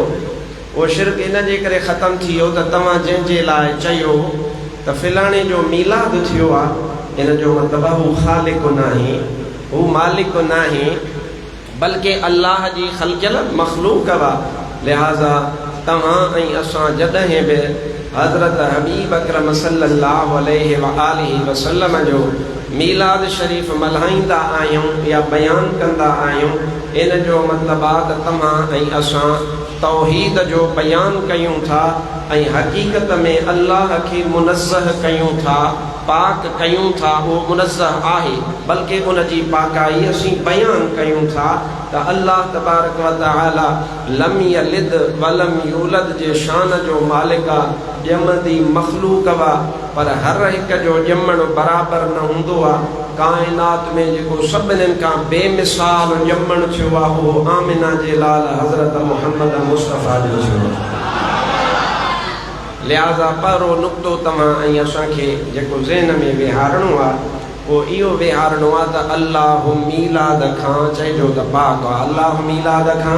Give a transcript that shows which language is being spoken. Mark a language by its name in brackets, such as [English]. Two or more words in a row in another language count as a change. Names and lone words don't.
[Sindhi] वो शिर्क इन जे करे ख़त्म थी वियो त तव्हां जंहिंजे लाइ चयो त फिलाणे जो मीलाद थियो आहे, इन जो मतलब आहे हू ख़ालिक नाहे, हू मालिक नाहे, बल्कि अल्लाह जी ख़ल्क़ियल मख़लूक़ वा। लिहाज़ा तव्हां ऐं असां जॾहिं बि हज़रत हबीब अकरम [Arabic] صلى الله عليه وآله وسلم [Sindhi] जो मीलाद शरीफ़ मल्हाईंदा आहियूं या बयान कंदा आहियूं, इन जो मतलब आहे त तव्हां ऐं असां तौहीद जो बयान कयूं था ऐं हक़ीक़त में अल्लाह खे मुनज़्ज़ह कयूं था, पाक कयूं था। वो मुनज़्ज़ह आहे, बल्कि उन जी पाकाई असीं बयान कयूं था त अल्लाह [Arabic] تبارك وتعالى لم يلد ولم يولد [Sindhi] जे शान जो मालिक आहे, ॼमंदी मख़लूक़ वा, पर हर हिक जो ॼमण बराबर न हूंदो आहे। काइनात में जेको सभिनीनि खां बेमिसाल ॼमण थियो आहे उहो आमिना जे लाल हज़रत मुहम्मद मुस्तफ़ा जो थियो। लिहाज़ा पहिरों नुक़्तो तव्हां ऐं असांखे जेको ज़हन में विहारणो आहे वो इहो विहारणो आहे त अल्लाह मीलाद खां चइजो त पाक आहे, अल्लाह मीलाद खां।